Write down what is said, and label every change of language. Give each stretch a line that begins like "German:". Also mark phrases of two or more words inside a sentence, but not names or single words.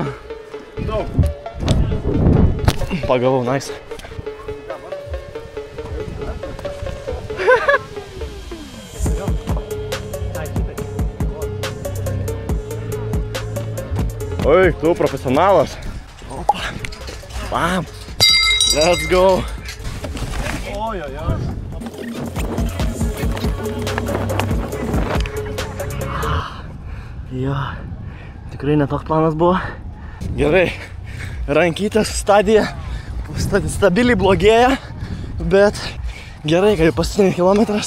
Lithuanian: Daug. Pagavau,
English: nice.
Lithuanian: Oi, tu profesionalas. Opa.
English: Bam. Let's go.
Lithuanian: Oi. Jo, tikrai netoks planas buvo. Gerai, rankytės stadija stabiliai blogėja, bet gerai, kad jau paskutinį kilometras.